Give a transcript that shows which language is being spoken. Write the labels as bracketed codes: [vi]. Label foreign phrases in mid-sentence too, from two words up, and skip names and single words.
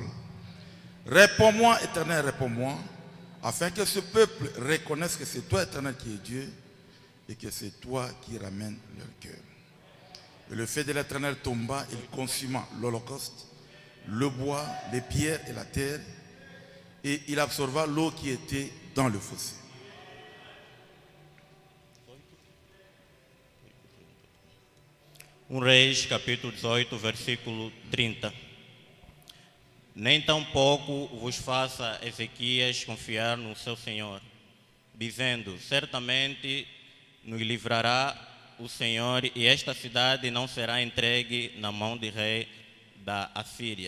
[fr] Réponds-moi, Éternel, réponds-moi, afin que ce peuple reconnaisse que c'est toi, Éternel, qui es Dieu et que c'est toi qui ramènes leur cœur. Et le feu de l'Éternel tomba, il consuma l'holocauste, le bois, les pierres et la terre, et il absorba l'eau qui était dans le fossé. [pt] Reis capítulo 18, versículo 30. Nem tampouco vos faça Ezequias confiar no seu Senhor, dizendo: certamente nos livrará o Senhor, e esta cidade não será entregue na mão de rei da Assíria.